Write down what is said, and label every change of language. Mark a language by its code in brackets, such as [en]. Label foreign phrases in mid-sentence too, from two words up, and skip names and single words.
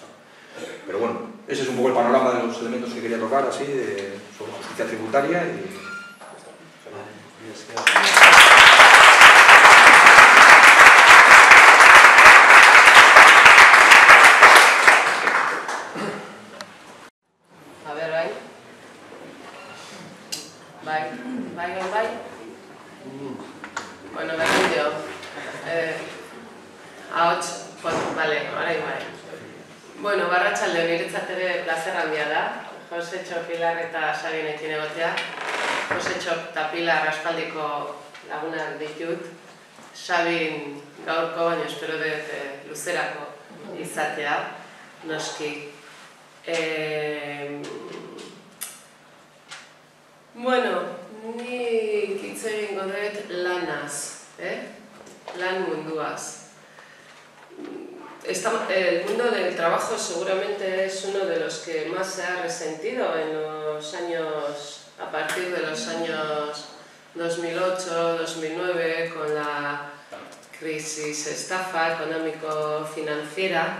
[es] Pero bueno, ese es un poco el panorama de los elementos que quería tocar, así, sobre justicia tributaria y... A ver, [eu] bai. [es] Bueno, yo. [eu] Ahots, vale, bai. Bueno, barratxalde niretzat ere plazer handia da. Josetxo, Pilar eta Sabinekin egotea. Josetxo eta Pilar aspaldiko lagunak ditut. Sabin gaurko, baina espero dut luzerako izatea, noski. Bueno, nik hitz egingo dut lanaz, lan munduaz. [es] El mundo del trabajo seguramente es uno de los que más se ha resentido en los años, a partir de los años 2008-2009, con la crisis estafa económico-financiera.